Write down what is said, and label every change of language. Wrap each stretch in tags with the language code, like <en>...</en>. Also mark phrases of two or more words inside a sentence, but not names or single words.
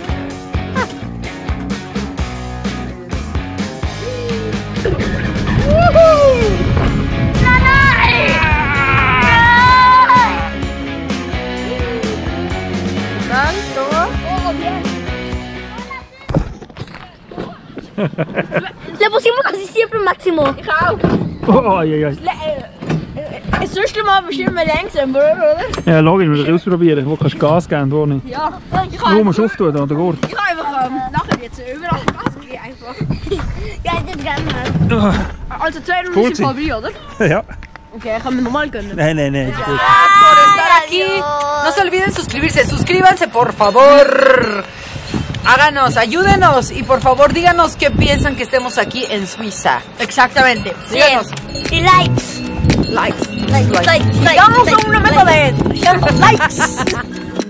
<es>¡Salto! Le pusimos casi siempre máximo. Oh, ay, ay.</es> <de>Ist so schlimm, aber bestimmt mal langsam, oder? Ja, logisch, wir müssen ausprobieren. Wo kannst du Gas geben, wo nicht? Ja, Wo musst du auftun, da, der Gurt. ich kann einfach nachher jetzt überall Gas geben, einfach. Ja, das kann man. Also 2 Runden Cool, sind vorbei, oder? Ja. Okay, kann man normal gönnen. Nein. Ist gut.</de> <es>Gracias por estar aquí. No se olviden suscribirse. Suscríbanse, por favor. Háganos, ayúdenos y por favor díganos qué piensan que estemos aquí en Suiza. Exactamente. Díganos. Y likes. Likes. Likes. Vamos a una meta de likes.</es>